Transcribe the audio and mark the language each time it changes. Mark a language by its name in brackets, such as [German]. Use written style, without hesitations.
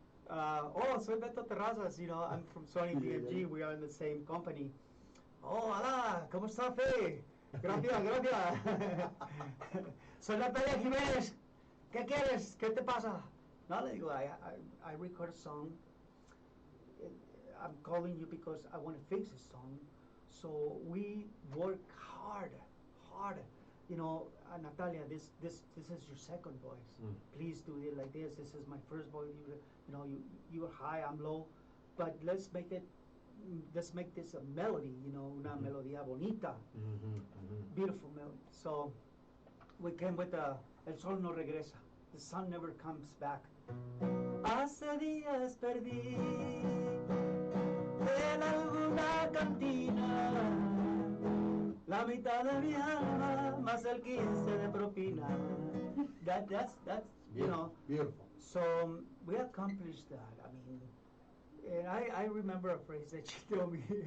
[Spanish] Soy [English] Beto Terrazas, you know, I'm from Sony BMG, we are in the same company. [Spanish] Oh, hola, ¿cómo está, Fe? Gracias. Soy Natalia Jiménez, ¿qué quieres? ¿Qué te pasa? No, le digo, [English] I record a song. I'm calling you because I want to fix this song. So we work hard. You know, Natalia, this is your second voice. Please do it like this. This is my first voice. You know, you are high, I'm low, but let's make this a melody. You know, [Spanish] una melodía bonita, [English] beautiful melody. So we came with El Sol No Regresa. The sun never comes back. [Spanish] Hace días perdí en alguna cantina la mitad de mi alma más el 15 de propina. [English] That's you know. Beautiful. So we accomplished that. I mean, and I remember a phrase that she told me.